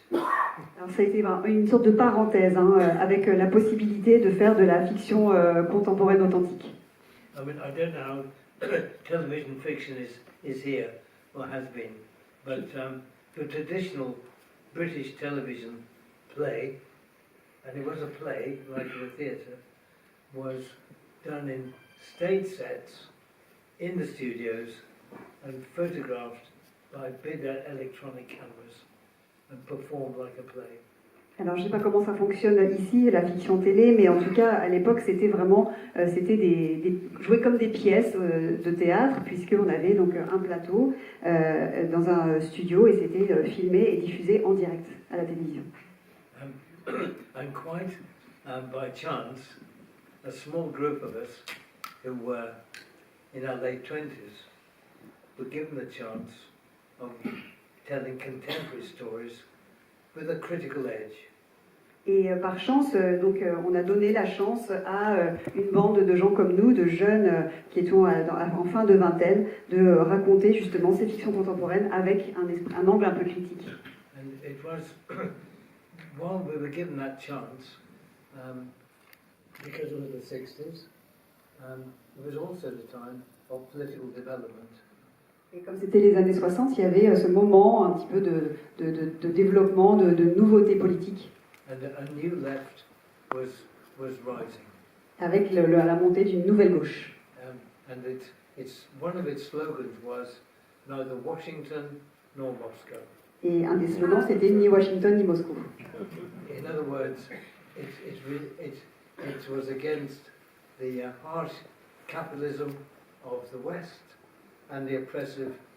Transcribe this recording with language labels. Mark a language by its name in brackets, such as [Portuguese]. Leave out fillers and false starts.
[French] Alors ça a été une sorte de parenthèse, avec la possibilité de faire de la fiction contemporaine authentique. [English] I mean, I don't know how television fiction is here or has been, but the traditional British television play, and it was a play like in a theatre, was done in stage sets in the studios and photographed by bigger electronic cameras and performed like a play. [French] Alors je ne sais pas comment ça fonctionne ici, la fiction télé, mais en tout cas à l'époque c'était vraiment joué comme des pièces de théâtre, puisqu'on avait donc un plateau dans un studio et c'était filmé et diffusé en direct à la télévision. [English] And quite by chance, a small group of us who were in our late 20s were given the chance of telling contemporary stories with a critical edge. [French] Et par chance, donc, on a donné la chance à une bande de gens comme nous, de jeunes qui étions en fin de vingtaine, de raconter justement ces fictions contemporaines avec un angle un peu critique. [English] And it was, while we were given that chance, because of the 60s, it was also the time of political development. [French] Et comme c'était les années 60, il y avait ce moment un petit peu de développement, de nouveautés politiques. [English] And a new left was rising. [French] Avec la montée d'une nouvelle gauche. [English] And one of its slogans was neither Washington nor Moscow. [French] Et un des slogans c'était ni Washington ni Moscou. [English] In other words, it was against the harsh capitalism of the West and the oppressive